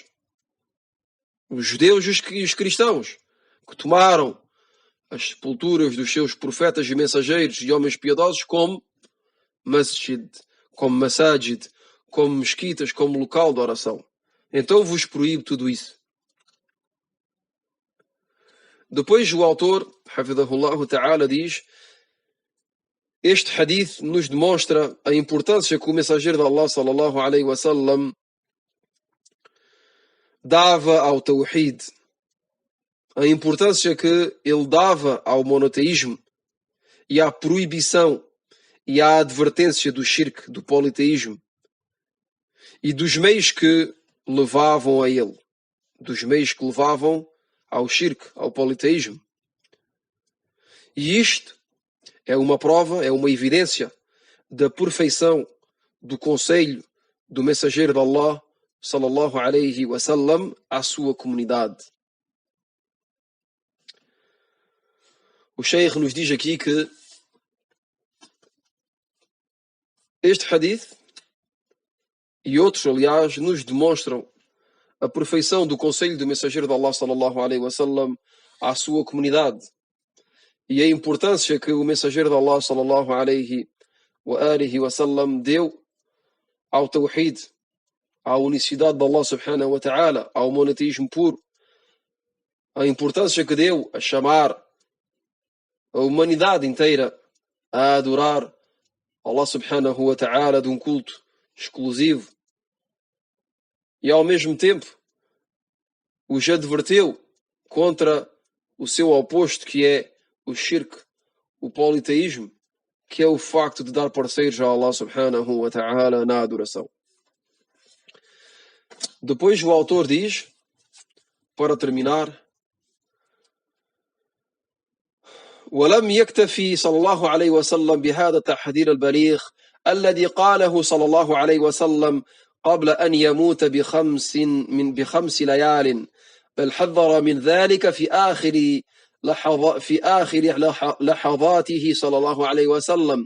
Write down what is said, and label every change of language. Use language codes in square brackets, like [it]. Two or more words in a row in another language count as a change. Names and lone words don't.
[pt] Os judeus e os cristãos, que tomaram as sepulturas dos seus profetas e mensageiros e homens piedosos como masjid, como masajid, como mesquitas, como local de oração. Então vos proíbo tudo isso. Depois o autor, [ar] حفظه الله تعالى, [pt] diz, este hadith nos demonstra a importância que o mensageiro de Allah [ar] صلى الله عليه وسلم [pt] dava ao tawhid, a importância que ele dava ao monoteísmo e à proibição e à advertência do shirk, do politeísmo, e dos meios que levavam a ele, dos meios que levavam ao shirk, ao politeísmo. E isto é uma prova, é uma evidência da perfeição do conselho do mensageiro de Allah [ar] صلى الله عليه وسلم [pt] à sua comunidade. O Sheikh nos diz aqui que este hadith e outros, aliás, nos demonstram a perfeição do conselho do mensageiro de Allah [ar] صلى الله عليه وسلم [pt] à sua comunidade e a importância que o mensageiro de Allah [ar] صلى الله عليه وسلم [pt] deu ao tawhid, à unicidade [ar] de الله سبحانه وتعالى, [pt] ao monoteísmo puro, a importância que deu a chamar a humanidade inteira a adorar [ar] الله سبحانه وتعالى [pt] de um culto exclusivo, e ao mesmo tempo os adverteu contra o seu oposto, que é o shirk, o politeísmo, que é o facto de dar parceiros a [ar] الله سبحانه وتعالى [pt] na adoração. Depois o autor diz, para terminar, [ar] ولم يكتفي صلى الله عليه وسلم بهذا التحذير البليغ الذي قاله صلى الله عليه وسلم قبل أن يموت بخمس ليال، بل حذر من ذلك في آخر لحظاته صلى الله عليه وسلم.